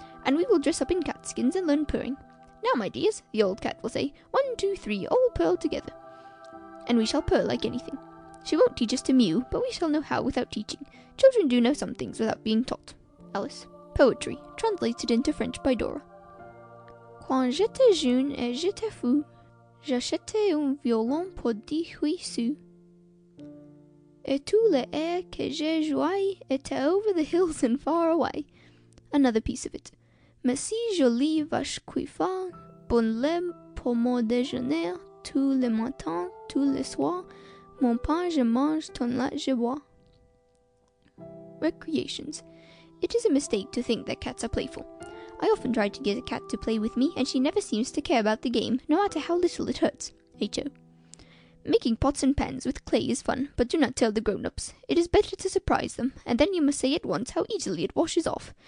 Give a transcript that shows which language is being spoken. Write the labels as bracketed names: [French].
[English] And we will dress up in cat skins and learn purring. Now, my dears, the old cat will say, 1, 2, 3, all purr together. And we shall purr like anything. She won't teach us to mew, but we shall know how without teaching. Children do know some things without being taught. Alice. Poetry, translated into French by Dora. [French] Quand j'étais jeune et j'étais fou, j'achetais un violon pour 18 sous. Et tous les airs que j'ai joués étaient [English] over the hills and far away. Another piece of it. [French] Mais si jolie vache coiffa, bon lait pour mon déjeuner, tous les matins, tous les soirs, mon pain je mange, ton lait je bois. [English] Recreations. It is a mistake to think that cats are playful. I often try to get a cat to play with me, and she never seems to care about the game, no matter how little it hurts. H.O. Making pots and pans with clay is fun, but do not tell the grown-ups. It is better to surprise them, and then you must say at once how easily it washes off.